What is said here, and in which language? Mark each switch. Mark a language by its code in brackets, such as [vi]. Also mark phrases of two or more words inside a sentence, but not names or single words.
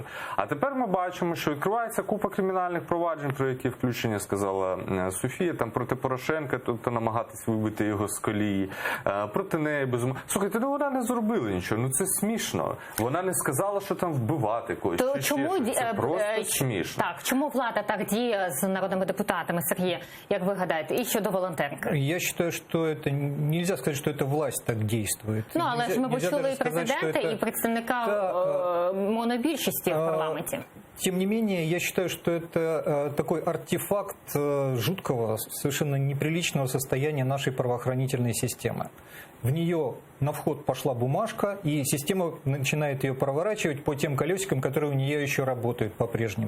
[uk] А тепер ми бачимо, що відкривається купа кримінальних проваджень, про які включення сказала Софія, там проти Порошенка, тобто намагатись вибити його з колії, проти неї безумовно. Слухайте, ну вона не зробила нічого, ну це смішно. Вона не сказала, що там вбивати когось. То чому це просто смішно. Так, чому влада так діє з народними депутатами, Сергій, як ви гадаєте, і щодо волонтерки? [ru] Я считаю, что это нельзя сказать, что это власть так действует. [uk] Ну, але ж ми почули і президента, і представника монобільшості в парламенті. [ru] Тем не менее, я считаю, что это такой артефакт жуткого, совершенно неприличного состояния нашей правоохранительной системы. В нее на вход пошла бумажка, и система начинает ее проворачивать по тем колесикам, которые у нее еще работают по-прежнему.